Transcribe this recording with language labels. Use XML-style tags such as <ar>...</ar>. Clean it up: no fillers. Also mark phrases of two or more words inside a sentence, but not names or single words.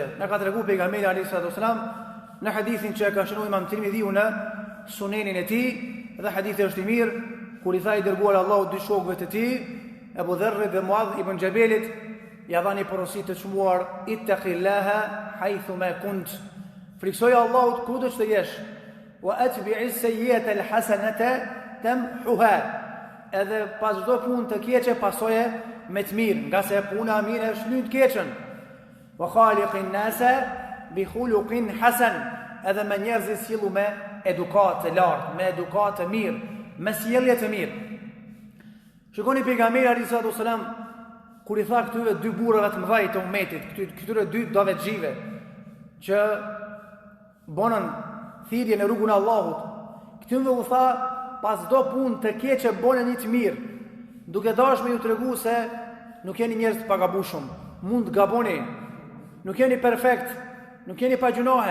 <sq>Na ka treguar pejgamberi</sq> <ar>عليه السلام</ar> <sq>në hadithin që ka shënuar Imam Tirmidhiu në Sunenin e tij, dhe hadithi është i mirë, kur i tha i dërguar Allahu dy shokëve të tij, Abu Dharr dhe Muadh ibn Jabelit, ja dhani porosi të çmuar,</sq> <ar>اتق الله حيثما كنت.</ar> <sq>Friksoj Allahut kudo që të jesh,</sq> <ar>وأتبع السيئة الحسنة تمحها.</ar> <sq>Edhe pas çdo punë të keqe pasoje me të mirë, nga se puna e mirë është shlyt keqen.</sq> <ar>وخالق الناس بخلق حسن.</ar> <sq>Edhe me njerëz sillu me edukatë të lartë, me edukatë të mirë, me sjellje të mirë. Shikoni pejgamberi</sq> <ar>عليه السلام</ar> <sq>kur i tha këtyre dy burrave të mëdhej të ummetit, këtyre dy dovetxhive që bonën thirrje në rrugën e Allahut, këtyre u tha pas do punë të keqe bone një të mirë, duke dashur me ju tregu se nuk jeni njerëz të pagabushëm, mund të gaboni, nuk jeni perfekt, nuk jeni pa gjunohe.</sq>